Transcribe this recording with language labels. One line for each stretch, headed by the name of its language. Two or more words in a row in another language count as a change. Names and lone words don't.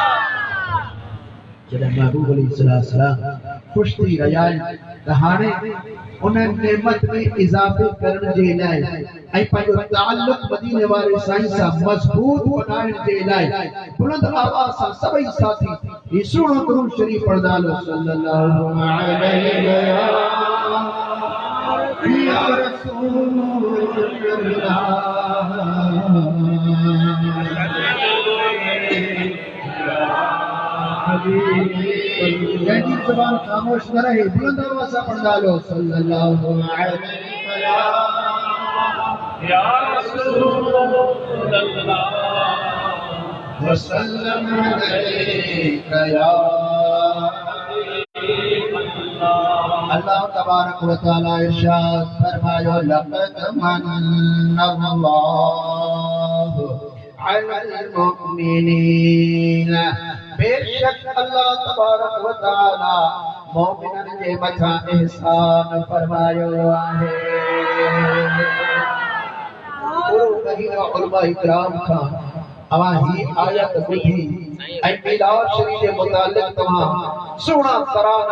Sindhi: जॾहिं महबूब अलैहिस्सलाम खुश थी रहिया आहिनि त हाणे उन नेमत में इज़ाफ़े करण जे लाइ ऐं पंहिंजो ताल्लुक़ मदीने वारे साईं सां मज़बूत बनाइण जे लाइ बुलंद आवाज़ सां सभई साथी ही सुहिणो दुरूद शरीफ़ पढ़ंदा हलो
Arabic: صلى الله عليه يا رسول الله
Urdu: جیسی زبان خاموش نہ رہے بلند آواز سے پڑھا لو
Arabic: صلى الله عليه يا رسول الله وسلم عليك يا الله تبارك وتعالى
Sindhi: इरशाद फरमायो
Arabic: لقد من الله على المؤمنين
Sindhi: बेशक
Arabic: الله تبارك وتعالى
Sindhi: मोमिनन जे मथां एहसान फरमायो आहे गुरु महीना उलमा इकराम खां अवां ही आयत ॿुधी ऐं मीलाद शरीफ़ जे मुतालिक़ तव्हां सुहिणा तराना